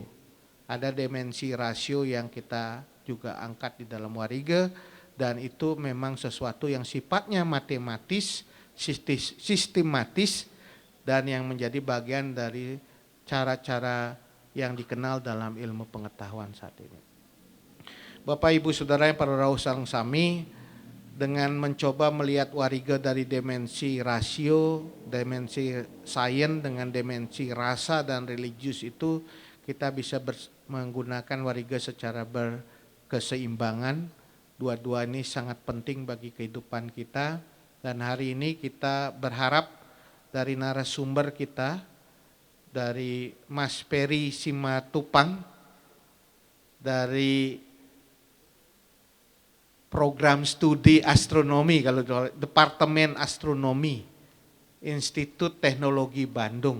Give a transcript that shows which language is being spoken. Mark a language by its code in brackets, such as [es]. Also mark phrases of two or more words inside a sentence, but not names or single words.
[id] Ada dimensi rasio yang kita juga angkat di dalam warige, dan itu memang sesuatu yang sifatnya matematis, sistematis, dan yang menjadi bagian dari cara-cara yang dikenal dalam ilmu pengetahuan saat ini. Bapak Ibu Saudara yang [jv] para rawuh sareng sami, [id] dengan mencoba melihat warige dari dimensi rasio, dimensi sains dengan dimensi rasa dan religius itu, kita bisa menggunakan warige secara berkeseimbangan. Dua-dua ini sangat penting bagi kehidupan kita, dan hari ini kita berharap dari narasumber kita, dari Mas Peri Simatupang, dari program studi astronomi, kalau Departemen Astronomi Institut Teknologi Bandung.